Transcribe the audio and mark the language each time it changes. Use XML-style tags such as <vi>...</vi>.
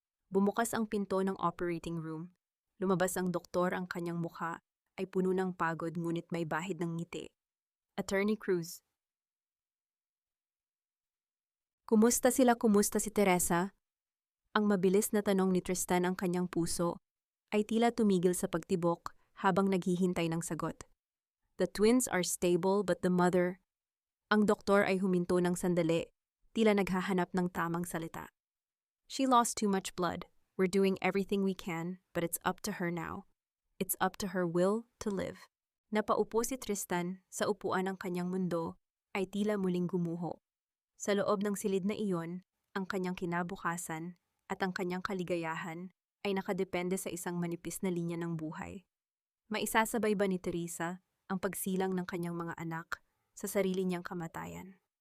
<tl>Bumukas ang pinto ng operating room. Lumabas ang doktor, ang kanyang mukha ay puno ng pagod ngunit may bahid ng ngiti. Attorney Cruz. Kumusta si Teresa? Ang mabilis na tanong ni Tristan ang kanyang puso ay tila tumigil sa pagtibok habang naghihintay ng sagot.</tl> <en>The twins are stable but the mother...</en> <tl>Ang doktor ay huminto ng sandali, tila naghahanap ng tamang salita.</tl> <en>She lost too much blood. We're doing everything we can, but it's up to her now. It's up to her will to live.</en> <tl>Napaupo si Tristan sa upuan ng kanyang mundo ay tila muling gumuho. Sa loob ng silid na iyon, ang kanyang kinabukasan at ang kanyang kaligayahan ay nakadepende sa isang manipis na linya ng buhay. Maisasabay ba ni Teresa ang pagsilang ng kanyang mga anak sa sarili niyang kamatayan?</tl>